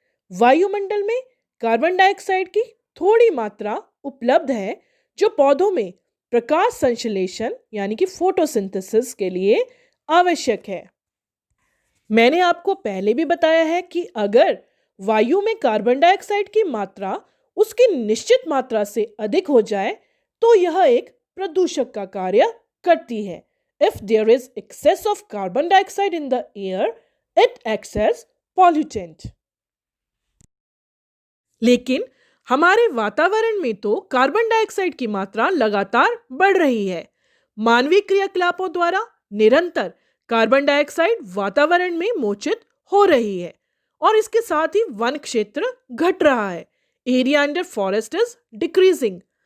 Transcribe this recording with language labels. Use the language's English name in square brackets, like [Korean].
[Hindi] वायुमंडल में carbon dioxide की थोड़ी मात्रा उपलब्ध है, जो पौधों में प्रकाश संश्लेषण यानी कि फोटोसिंथेसिस के लिए आवश्यक है। मैंने आपको पहले भी बताया है कि अगर वायु में कार्बन डाइऑक्साइड की मात्रा उसकी निश्चित मात्रा से अधिक हो जाए तो यह एक प्रदूषक का कार्य करती है। [English] If there is excess of carbon dioxide in the air, it acts as pollutant. [Hindi] लेकिन हमारे वातावरण में तो कार्बन डाइऑक्साइड की मात्रा लगातार बढ़ रही है। मानवीय क्रियाकलापों द्वारा निरंतर कार्बन डाइऑक्साइड वातावरण में मोचित हो रही है और इसके साथ ही वन क्षेत्र घट रहा है। [English] Area under forest is decreasing.